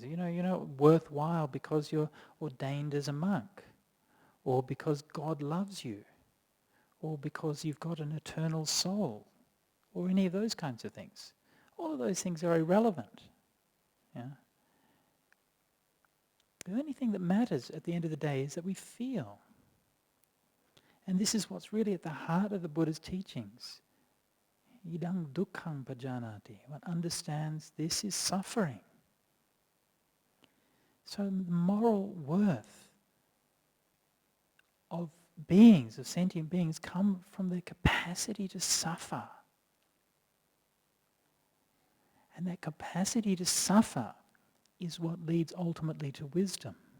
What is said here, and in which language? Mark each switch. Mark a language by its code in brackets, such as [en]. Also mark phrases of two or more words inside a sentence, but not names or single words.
[en] You're not worthwhile because you're ordained as a monk, or because God loves you, or because you've got an eternal soul, or any of those kinds of things. All of those things are irrelevant. Yeah? The only thing that matters at the end of the day is that we feel. And this is what's really at the heart of the Buddha's teachings. [pi] Idang dukkhang pajanati. [en] One understands this is suffering. So the moral worth of beings, of sentient beings, come from their capacity to suffer. And that capacity to suffer is what leads ultimately to wisdom.